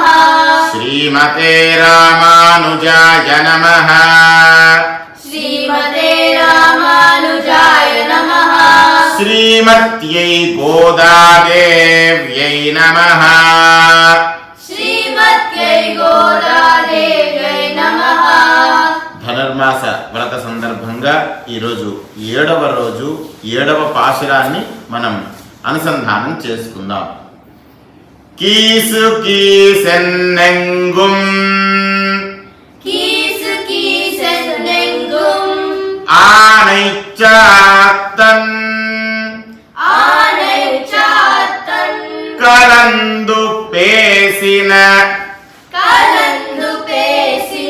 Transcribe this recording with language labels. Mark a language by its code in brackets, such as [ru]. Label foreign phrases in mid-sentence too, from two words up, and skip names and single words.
[sa] श्रीमते रामानुजाय नमः। श्रीमते रामानुजाय नमः। श्रीमत्यै गोदादेव्यै नमः। श्रीमत्यै गोदादेव्यै नमः। [te] ధనుర్మాస వ్రత సందర్భంగా ఈరోజు 7వ రోజు 7వ పాశురాన్ని మనం అనుసంధానం చేసుకుందాం. [ta] கீசு கீசென்னெங்கும் கீசு கீசென்னெங்கும் ஆனைச்சாத்தன் ஆனைச்சாத்தன் கலந்து பேசின கலந்து பேசின